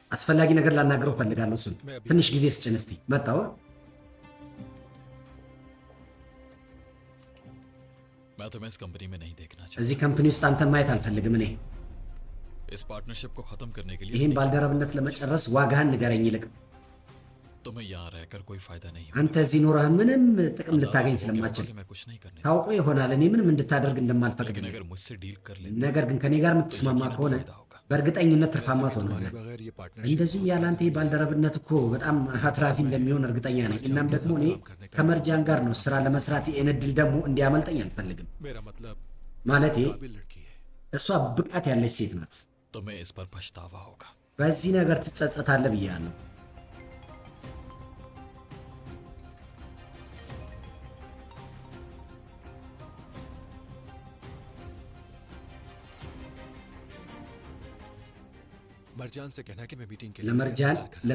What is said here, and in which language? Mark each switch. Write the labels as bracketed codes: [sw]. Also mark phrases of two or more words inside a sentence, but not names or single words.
[am] አስፈላጊ ነገር ላናግረው ፈልጋለሁ። እሱን ትንሽ ጊዜ ስጭን እስቲ። መጣሁ። [hi] मैं तुम्हें इस कंपनी में नहीं देखना चाहता। [am] እዚህ ካምፓኒ ውስጥ አንተን ማየት አልፈልግም። እኔ [hi] इस पार्टनरशिप को खत्म करने के लिए [am] ይህን ባልደረብነት ለመጨረስ ዋጋህን ንገረኝ ይልቅ። [hi] तुम्हें यहाँ रहकर कोई फायदा नहीं [am] አንተ እዚህ ኖረህ ምንም ጥቅም ልታገኝ ስለማችል [hi] होगा। मैं कुछ नहीं करने [am] ታውቆ ይሆናል እኔ ምንም እንድታደርግ [hi] लेकिन [am] እንደማልፈቅድልህ። [hi] अगर मुझसे डील कर ले [am] ነገር ግን ከኔ ጋር የምትስማማ ከሆነ በእርግጠኝነት ትርፋማ [hi] तुम्हारे [am] ትሆናለህ። [hi] बगैर ये पार्टनरशिप [am] እንደዚሁም ያለ አንተ ይህ ባልደረብነት እኮ በጣም አትራፊ እንደሚሆን እርግጠኛ ነኝ። እናም ደግሞ እኔ ከመርጃን ጋር ነው ስራ ለመስራት ይህን እድል ደግሞ እንዲያመልጠኝ አልፈልግም። [hi] मेरा मतलब [am] ማለቴ [hi] काबिल लड़की है। [am] እሷ ብቃት ያለች ሴት ናት። [hi] तुम्हें इस पर पछतावा होगा। [am] በዚህ ነገር ትጸጸታለህ ብያለሁ። [hi] मरजान से कहना कि मैं मीटिंग के लिए उसका [am] ለመርጃን [hi] इंतजार कर रहा